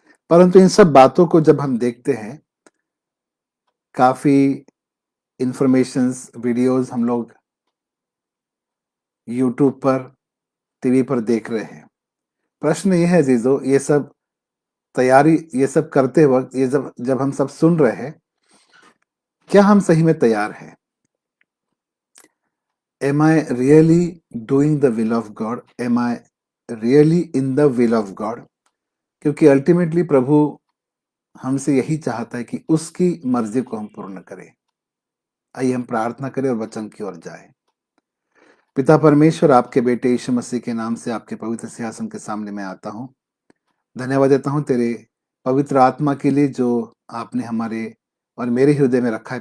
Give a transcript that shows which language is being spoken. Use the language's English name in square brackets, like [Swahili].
[Hindi] परंतु इन सब बातों को जब हम देखते हैं, काफी इंफॉर्मेशंस, वीडियोस हम लोग यूट्यूब पर, टीवी पर देख रहे हैं। प्रश्न ये है जीजो, ये सब तैयारी, ये सब करते वक्त, ये जब जब हम सब सुन रहे हैं, क्या हम सही में तैयार हैं? [English] Am I really doing the will of God? Am I really in the will of God? [Hindi] क्योंकि अल्टीमेटली प्रभु हमसे यही चाहता है कि उसकी मर्जी को हम पूर्ण करें। आइए हम प्रार्थना करें और वचन की ओर जाएं। पिता परमेश्वर, आपके बेटे यीशु मसीह के नाम से आपके पवित्र सिंहासन के सामने मैं आता हूँ। धन्यवाद देता हूँ तेरे पवित्र आत्मा के लिए, जो आपने हमारे और मेरे हृदय में रखा है।